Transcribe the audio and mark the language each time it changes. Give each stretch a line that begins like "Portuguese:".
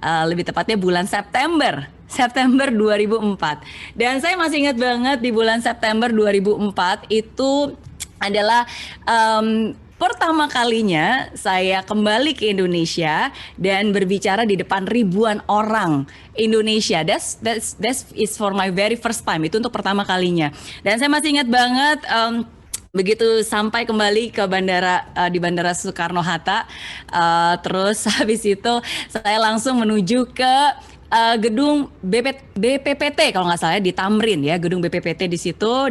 Indonesian: Lebih tepatnya bulan September 2004. Dan saya masih ingat banget di bulan September 2004 itu adalah pertama kalinya saya kembali ke Indonesia dan berbicara di depan ribuan orang Indonesia.
English: That is for my very first time.
Indonesian: Itu untuk pertama kalinya. Dan saya masih ingat banget begitu sampai kembali ke bandara di Bandara Soekarno-Hatta, terus habis itu saya langsung menuju ke gedung BPPT kalau nggak salah di Tamrin ya, gedung BPPT di situ.